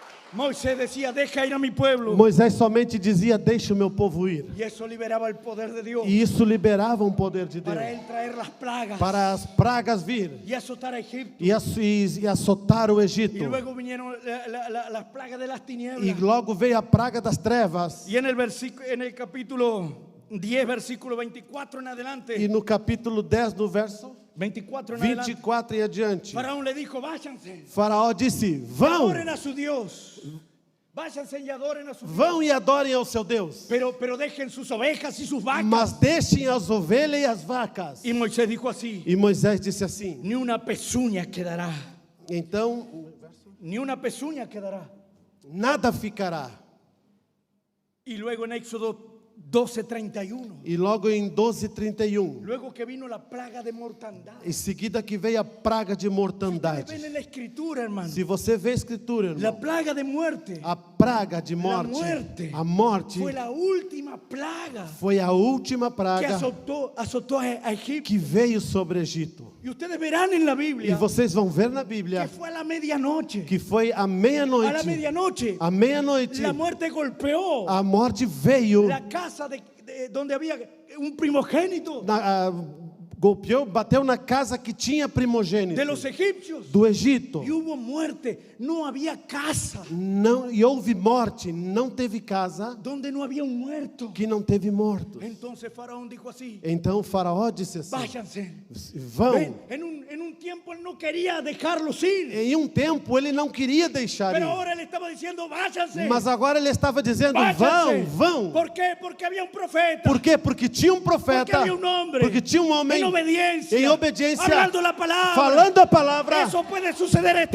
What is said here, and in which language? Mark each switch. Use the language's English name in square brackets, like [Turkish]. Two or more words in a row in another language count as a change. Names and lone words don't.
[Spanish] Moisés decía, deja ir a mi pueblo. [Portuguese] Moisés somente dizia: deixa o meu povo ir. [Spanish] Y eso liberaba el poder de Dios. [Portuguese] E isso liberava um poder de Deus [Spanish] Para él traer las plagas. [Portuguese] para as pragas vir [Spanish] Y azotar a Egipto. [Portuguese] e açotar o [Spanish] Y [Portuguese] Egito. [Spanish] luego vinieron las plagas de las tinieblas. [Portuguese] E logo veio a praga das trevas. [Spanish] Y en el capítulo 10, versículo 24 en adelante. [Portuguese] E no capítulo 10, no verso [Spanish] 24 en adelante. [Portuguese] 24 e adiante, [Spanish] Faraón le dijo, váyanse. [Portuguese] Faraó disse: vão, [Spanish] Adoren a su Dios. Váyanse y adoren a su Dios. [Portuguese] vão e adorem ao seu Deus. [Spanish] Pero dejen sus ovejas y sus vacas. [Portuguese] Mas deixem as ovelhas e as vacas. [Spanish] Y Moisés dijo así, [Portuguese] E Moisés disse assim. [Spanish] ni una pezuña quedará. [Portuguese] Então, [Spanish] Ni una pezuña quedará. [Portuguese] nada ficará. [Spanish] Y luego en Éxodo 12:31. [Portuguese] E logo em 12:31, [Spanish] Luego que vino la plaga de mortandad. [Portuguese] em seguida que veio a praga de [Spanish] Ustedes [Portuguese] mortandade. [Spanish] ven en la escritura, hermano. [Portuguese] Se você vê a escritura, [Spanish] La [Portuguese] irmão, [Spanish] plaga de muerte [Portuguese] a praga de [Spanish] La [Portuguese] morte, [Spanish] muerte [Portuguese] a morte [Spanish] fue la última plaga [Portuguese] foi a última [Spanish] que [Portuguese] praga [Spanish] azotó a Egipto. [Portuguese] que veio sobre o Egito. [Spanish] Y ustedes verán en la [Portuguese] E [Spanish] Biblia [Portuguese] vocês vão ver na [Spanish] que [Portuguese] Bíblia [Spanish] fue a la medianoche. [Portuguese] que foi à [Spanish] A la [Portuguese] meia-noite. [Spanish] medianoche [Portuguese] À meia-noite, [Spanish] la muerte golpeó [Portuguese] a morte veio, [Spanish] la casa de donde había un primogénito [Portuguese] golpeou, bateu na casa que tinha primogênito [Spanish] de los egipcios. [Portuguese] do Egito. [Spanish] Y hubo muerte, no había casa [Portuguese] Não, e houve morte, não teve casa [Spanish] donde no había un muerto. [Portuguese] que não teve mortos. [Spanish] Entonces Faraón dijo así, [Portuguese] Então o faraó disse assim: [Spanish] váyanse. [Portuguese] vão. [Spanish] Ven, en un tiempo él no quería dejarlos ir, [Portuguese] Em um tempo ele não queria deixar [Spanish] pero [Portuguese] ir, [Spanish] ahora él estaba diciendo, váyanse. [Portuguese] mas agora ele estava dizendo: [Spanish] Váyanse. [Portuguese] vão. [Spanish] ¿Por qué? Porque había un profeta. [Portuguese] Por quê? Porque tinha um [Spanish] Porque [Portuguese] profeta, [Spanish] había un hombre. [Portuguese] porque tinha um homem [Spanish] En obediencia. [Portuguese] em obediência, [Spanish] Hablando la palabra. [Portuguese] falando a palavra. [Spanish] Eso puede suceder esta